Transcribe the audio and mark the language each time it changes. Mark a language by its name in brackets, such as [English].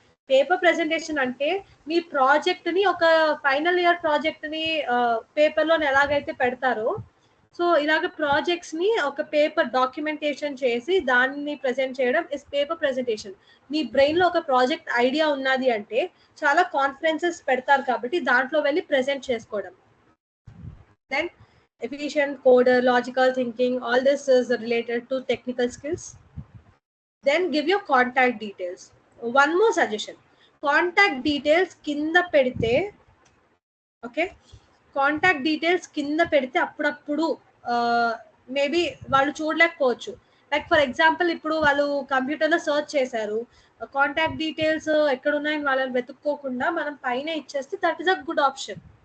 [Telugu] Paper presentation అంటే మీ project ని, ఒక ఫైనల్ ఇయర్ ప్రాజెక్ట్ ని పేపర్ లో ఎలాగైతే పెడతారో, సో ఇలాగ ప్రాజెక్ట్స్ ని ఒక పేపర్ డాక్యుమెంటేషన్ చేసి దాన్ని ప్రెజెంట్ చేయడం is paper presentation. మీ brain లో ఒక ప్రాజెక్ట్ ఐడియా ఉన్నది అంటే చాలా కాన్ఫరెన్సెస్ పెడతారు కాబట్టి దాంట్లో వెళ్ళి ప్రెజెంట్ చేసుకోవడం. [English] Then efficient coder, logical thinking, all this is related to technical skills. Then give your contact details. One more suggestion. [Telugu] Contact details kinda pedite, okay, contact details కింద పెడితే అప్పుడప్పుడు మేబీ వాళ్ళు చూడలేకపోవచ్చు. లైక్ ఫర్ ఎగ్జాంపుల్ ఇప్పుడు వాళ్ళు కంప్యూటర్లో search చేశారు, contact details ఎక్కడున్నాయని వాళ్ళని వెతుక్కోకుండా మనం పైన ఇచ్చేస్తే [English] That is a good option.